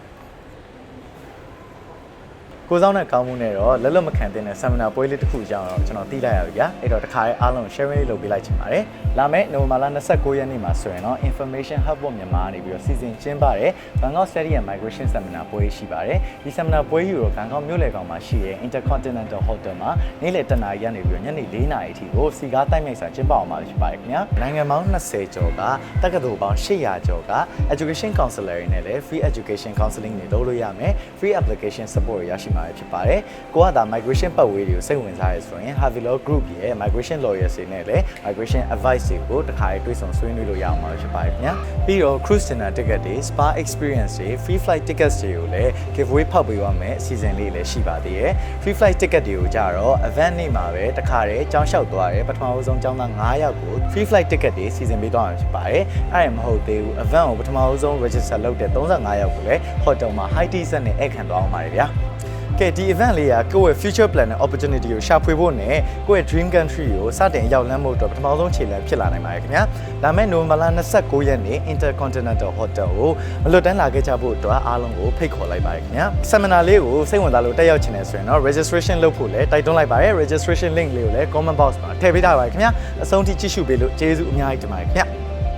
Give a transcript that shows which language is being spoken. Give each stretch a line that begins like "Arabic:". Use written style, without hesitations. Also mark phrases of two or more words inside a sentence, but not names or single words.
Burmese: ကိုစောင်းတဲ့ကောင်းမှုနဲ့တော့လက်လွတ်မခံတဲ့ seminar ပွဲလေးတစ်ခုကြောင်းတော့ကျွန်တော်သိလိုက်ရပြီဗျာအဲ့တော့တခါရဲအားလုံး share လေးလုပ်ပေးလိုက်ချင်ပါတယ်လာမယ့်နိုဝင်ဘာလ29ရက်နေ့မှာဆိုရင်တော့
English: information hub
Burmese: ပေါ်မြန်မာနေပြီးတော့စီစဉ်ကျင်းပတဲ့ Bangkok Study and Migration Seminar ပွဲရှိပါတယ်ဒီ seminar ပွဲကြီးကိုဘန်ကောက်မြို့လယ်ကောင်မှာရှိတဲ့ Intercontinental Hotel မှာနေ့လယ်10:00နာရီကနေ ပြီးတော့ညနေ4:00နာရီအထိကိုစီကားတိုက်မြိုက်စာကျင်းပအောင်ပါဖြစ်ပါတယ်ခင်ဗျာနိုင်ငံပေါင်း20ကျော်ကတက္ကသိုလ်ပေါင်း800ကျော်က
English: education counselor
Burmese: တွေနဲ့လည်း
English: free education counseling
Burmese: တွေလုပ်လို့ရမယ်
English: free application support
Burmese: ရရှိမှာဖြစ်ပါတယ်ကိုကဒါ migration ပတ်ဝေးတွေကိုစိတ်ဝင်စားရဆိုရင် Havilo Group ရဲ့
English: migration lawyers
Burmese: တွေနဲ့လည်း
English: migration advice
Burmese: တွေကိုတခါရေးတွေ့ဆုံဆွေးနွေးလို့ရအောင်ပါဖြစ်ပါတယ်ခင်ဗျာပြီးတော့
English: cruise dinner ticket
Burmese: တွေ
English: spa experience
Burmese: တွေ
English: free flight tickets
Burmese: တွေကိုလည်း giveaway ဖောက်ပေးရမယ်အစီအစဉ်လေးလည်းရှိပါသေးတယ်
English: free flight
Burmese: ticket တွေကိုကြတော့ event နေ့မှာပဲတခါတည်းကြောင်းလျှောက်သွားတယ်ပထမဆုံးကျောင်းသား9ယောက်ကို
English: free flight ticket
Burmese: တွေစီစဉ်ပေးသွားမှာဖြစ်ပါတယ်အဲ့ဒါမဟုတ် သေးဘူး event ကိုပထမဆုံး register လုပ်တဲ့35ယောက်ကိုလည်း hotel မှာ
English: high tea set
Burmese: နဲ့ဧည့်ခံသွားအောင်ပါတယ်ဗျာကဲဒီ event လေးကကိုယ့်ရဲ့
English: future plan
Burmese: နဲ့ opportunity ကိုရှာဖွေဖို့နဲ့ကိုယ့်ရဲ့
English: dream country
Burmese: ကိုစတင်ရောက်လမ်းဖို့အတွက်ပထမဆုံးခြေလှမ်းဖြစ်လာနိုင်ပါတယ်ခင်ဗျာ။လာမယ့်နိုဝင်ဘာလ29ရက်နေ့ Intercontinental Hotel ကိုမလွတ်တမ်းလာခဲ့ကြဖို့အတွက်အားလုံးကိုဖိတ်ခေါ်လိုက်ပါတယ်ခင်ဗျာ။ seminar လေးကိုစိတ်ဝင်စားလို့တက်ရောက်ချင်တယ်ဆိုရင်တော့ registration လုပ်ဖို့လည်းတိုက်တွန်းလိုက်ပါတယ်
English: registration link
Burmese: လေးကိုလည်း
English: comment box
Burmese: မှာထည့်ပေးထားပါတယ်ခင်ဗျာ။အဆုံးထိကြည့်ရှုပေးလို့ကျေးဇူးအများကြီးတင်ပါတယ်ခင်ဗျာ။